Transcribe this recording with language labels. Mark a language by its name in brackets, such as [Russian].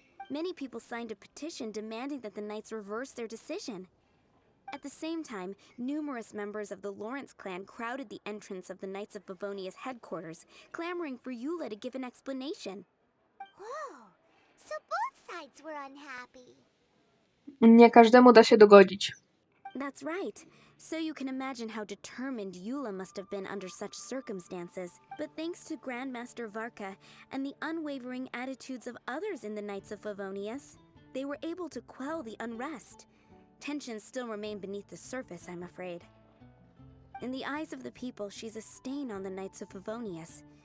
[English] Many people signed a petition demanding that the Knights reverse their decision. At the same time, numerous members of the Lawrence clan crowded the entrance of the Knights of Favonius headquarters, clamoring for Eula to give an explanation. Whoa, so both sides were unhappy. [Polish] Nie każdemu da się dogodzić. [English] That's right. So you can imagine how determined Eula must have been under such circumstances. But thanks to Grandmaster Varka and the unwavering attitudes of others in the Knights of Favonius, they were able to quell the unrest. Tensions still remain beneath the surface, I'm afraid. In the eyes of the people, she's a stain on the Knights of Favonius.